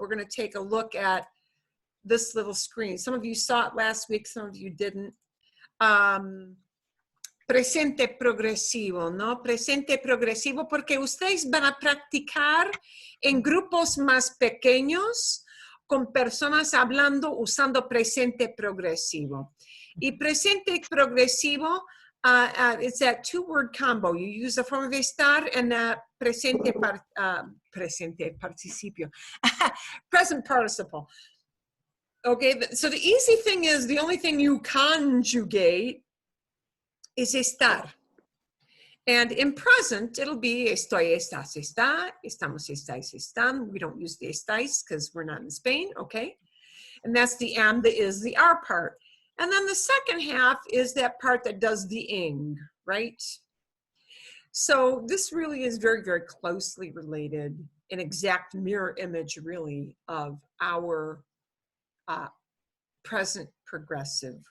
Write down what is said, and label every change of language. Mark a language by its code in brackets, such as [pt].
[en] We're going to take a look at this little screen. Some of you saw it last week, some of you didn't. [es] Presente progresivo, ¿no? Presente progresivo, porque ustedes van a practicar en grupos más pequeños con personas hablando usando presente progresivo. Y presente progresivo, [en] it's that two-word combo. You use the form of estar and presente participio. Present participle. Okay, so the easy thing is, the only thing you conjugate is estar. And in present, it'll be estoy, estás, está, estamos, estáis, están. We don't use the estáis because we're not in Spain, okay? And that's the am, the is, the are part. And then the second half is that part that does the ing, right? So this really is very, very closely related, an exact mirror image, really, of our present progressive.